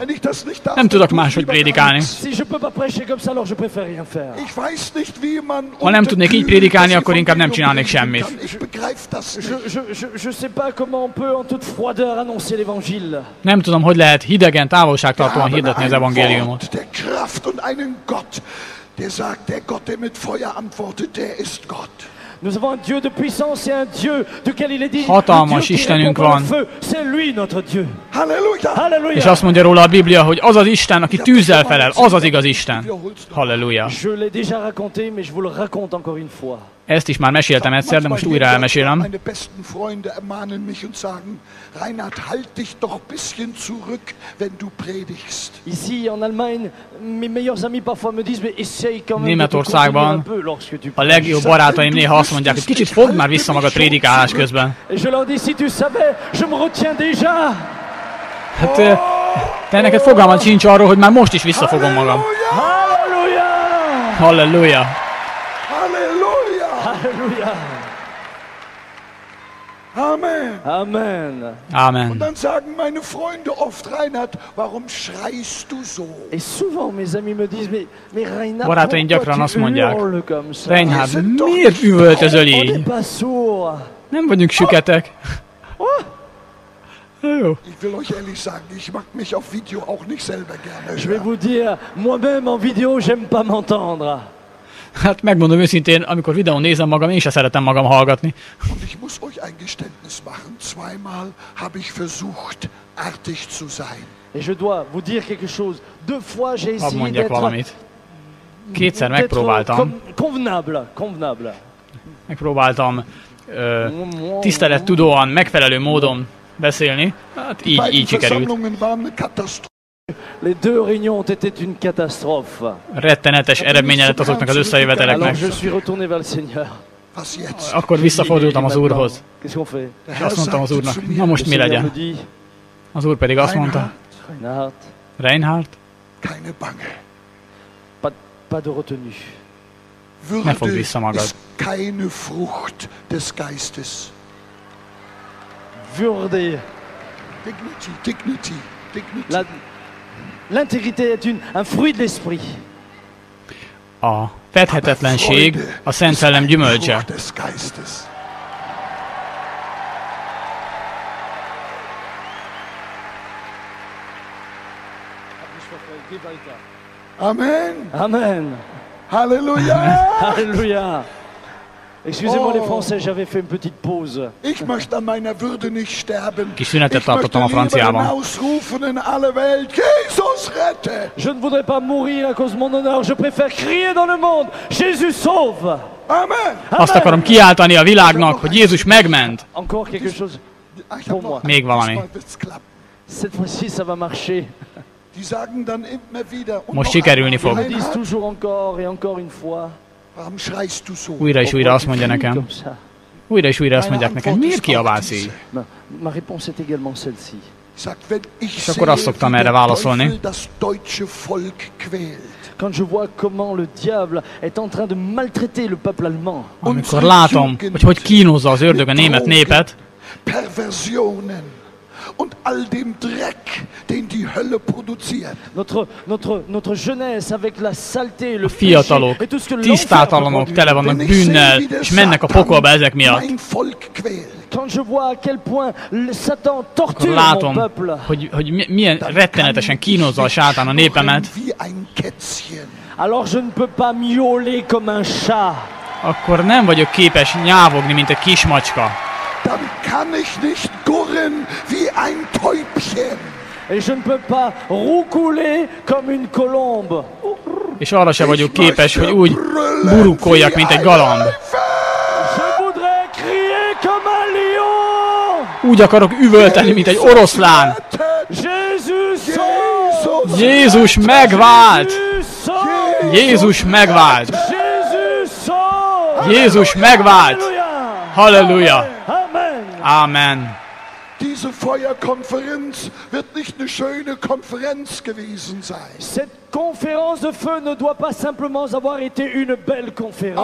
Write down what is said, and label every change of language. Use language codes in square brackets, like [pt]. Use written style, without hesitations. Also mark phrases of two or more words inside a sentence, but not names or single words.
[hu] Nem tudok máshogy prédikálni. Ha nem tudnék így prédikálni, akkor inkább nem csinálnék semmit. Nem tudom, hogy lehet hidegen, távolságtartóan hirdetni az evangéliumot. [fr] Nous avons un Dieu de puissance et un Dieu duquel il est dit [hu] hatalmas Istenünk van. [fr] C'est lui notre Dieu. [hu] Halleluja. És azt mondja róla a Biblia, hogy az az Isten, aki tűzzel felel, az az igaz Isten. Halleluja. [fr] Je l'ai déjà raconté, mais je vous le raconte encore une fois. [hu] Ezt is már meséltem egyszer, de most újra elmesélem. [de] Meine besten Freunde ermahnen mich und sagen, Reinhard, halt dich doch ein bisschen zurück, wenn du predigst. [fr] Ici en Allemagne, mes meilleurs amis parfois me disent, mais essaye quand même. [hu] Németországban a legjobb barátaim néha azt mondják, hogy kicsit fogd már vissza magad prédikálás közben. [fr] Et je leur dis, si tu savais, je me retiens déjà. [hu] Hát te neked fogalmad sincs arról, hogy már most is visszafogom magam. Halleluja! Halleluja! Halleluja! [fr] Alléluia. Amen. Amen. [de] Und Amen. dann sagen meine Freunde oft, Reinhard, warum schreist du so? [fr] Et souvent mes amis me disent, mais Reinhard, [hu] Barátaim gyakran [fr] pourquoi [hu] azt [fr] tu [hu] mondják, [fr] hurles comme ça? [hu] Reinhard, miért üvöltözöl [fr] On n'est [hu] így? [fr] pas sourd. [hu] Nem vagyunk süketek. Jó. [de] Ich will euch ehrlich sagen, ich mag mich auf Video auch nicht selber gerne [fr] Je vais [de] hören. [fr] vous dire, moi-même en vidéo, j'aime pas m'entendre. [hu] Hát megmondom őszintén, amikor videón nézem magam, én se szeretem magam hallgatni. [de] Und ich muss euch ein Geständnis machen. Zweimal habe ich versucht, artig zu sein. [fr] Et je dois vous dire quelque chose. 2 fois, j'ai [hu] Hadd [fr] essayé [hu] mondjak [fr] d'être [hu] valamit. Kétszer megpróbáltam. [fr] convenable. [hu] Megpróbáltam tisztelettudóan, megfelelő módon beszélni. Hát így [de] Beiden [hu] sikerült. [de] Versammlungen waren eine Katastrophe. [fr] Les 2 réunions ont été une catastrophe. [hu] Rettenetes eredménye lett azoknak az összejöveteleknek. [fr] Alors je suis retourné vers le Seigneur. [de] Was jetzt? [hu] Akkor visszafordultam az Úrhoz. [fr] Qu'est-ce qu'on fait? [de] Der [hu] És [de] Herr [hu] azt mondtam az [de] sagte [hu] Úrnak, [de] zu [hu] na [de] mir, [hu] most mi [fr] Le Seigneur me [hu] legyen? [fr] dit, [hu] Az Úr pedig azt mondta, [de] Reinhard, [fr] Reinhard, [hu] Reinhard, [de] keine Bange. [fr] pas de retenue. [hu] ne fogd [de] Würde [hu] vissza magad. [de] ist keine Frucht des Geistes. Würde, [en] Dignity, dignity, dignity. [fr] l'intégrité est un fruit de l'esprit. [hu] A fedhetetlenség a Szent Szellem gyümölcse. [de] Frucht des Geistes. Amen. [hu] Amen. Halleluja. [fr] Alléluia. Excusez-moi les Oh. Français, j'avais fait une petite pause. [de] Ich möchte an meiner Würde nicht sterben. [hu] Kis szünetet [de] Ich möchte [hu] tartottam a [de] lieber [hu] franciában. [de] hinausrufen in alle Welt, Jesus rette. [fr] Je ne voudrais pas mourir à cause de mon honneur, je préfère crier dans le monde, Jésus sauve. Amen. [hu] Azt akarom kiáltani a világnak, hogy Jézus megment. [fr] Encore quelque chose, [de] Ah, ich hab noch [hu] Még valami. [de] diesmal wird's klappen. [fr] cette fois-ci ça va marcher. [de] Die sagen dann immer wieder und [hu] Most [de] noch [hu] sikerülni [de] einmal, [hu] fog. [fr] Ils me disent Reinhard, toujours encore et encore une fois. [de] warum schreist du so? [hu] Újra és újra azt mondja [fr] Pourquoi tu [hu] nekem. [fr] cries comme ça? [hu] Újra és újra azt [de] Meine [hu] mondják nekem, [de] Antwort [hu] miért [de] ist auch [hu] kiabálsz [de] diese. [hu] így? [fr] Ma réponse est également celle-ci. [de] Sagt, wenn ich [hu] És akkor azt [de] sehe, [hu] szoktam [de] wie [hu] erre [de] der [hu] válaszolni. [de] Teufel das deutsche Volk quält. [fr] Quand je vois comment le diable est en train de maltraiter le peuple allemand. [hu] Amikor látom, hogy kínozza az ördög a német népet, [de] Perversionen und all dem Dreck, den die Hölle produziert. [fr] Notre jeunesse avec la saleté, le [hu] a fiatalok, [fr] péché et tout ce que l'enfer [hu] tisztátalanok, [fr] peut [hu] tele [fr] produire. [hu] vannak [de] Wenn ich sehe, [hu] bűnnel, [de] wie der [hu] és mennek a [de] Satan [hu] pokolba ezek miatt. [de] mein Volk quält, [fr] Quand je vois à quel point le Satan [hu] Akkor [fr] torture mon [hu] látom, [fr] peuple, [hu] hogy milyen rettenetesen kínozza a sátán a népemet, [de] wie ein Kätzchen. [fr] alors je ne peux pas miauler comme un chat. [hu] akkor nem vagyok képes nyávogni, mint egy kismacska. [de] Dann kann ich nicht gurren wie ein Täubchen. [fr] Et je ne peux pas roucouler comme une colombe. [hu] És arra se vagyok [de] Ich [hu] képes, [de] möchte [hu] hogy úgy [de] brüllen [hu] burkoljak, mint egy [de] wie [hu] galamb. [de] ein Löwe. [fr] Je voudrais crier comme un lion. [hu] Úgy akarok üvölteni, mint egy oroszlán. [fr] Jésus sauve! [hu] Jézus megvált! [fr] Jésus sauve! [hu] Jézus megvált! [fr] Jésus sauve! [hu] Jézus megvált! [fr] Alléluia! [hu] Halleluja! [fr] Amen! [hu] Amen! [de] Diese Feuerkonferenz wird nicht eine schöne Konferenz gewesen sein. [fr] Cette conférence de feu ne doit pas simplement avoir été une belle conférence.